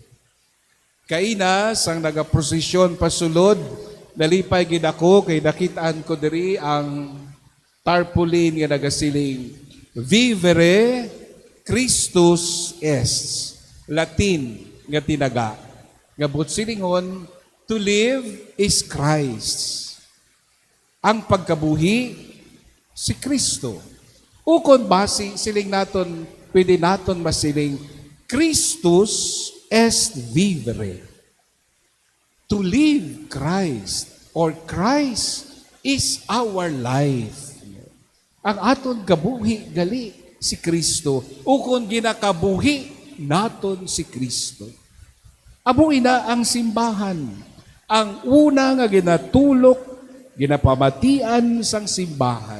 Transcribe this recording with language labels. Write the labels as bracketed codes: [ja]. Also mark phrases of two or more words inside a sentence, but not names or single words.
[hil] Kaina sang nagaprosesyon pasulod, nalipay gid ako kay nakitaan ko diri ang tarpaulin nga nagasiling [la] Vivere Christus est. [hil] Latin nga tinaga. Nga silingon, [en] to live is Christ. [hil] Ang pagkabuhi, si Kristo. Ukon basi, siling naton, pwede naton masiling, [la] Christus est vivere. [en] To live Christ, or Christ is our life. [hil] Ang aton kabuhi, gali, si Kristo. Ukon ginakabuhi, naton si Kristo. Amo ina ang simbahan. Ang una nga ginatulok, ginapamatian sang simbahan.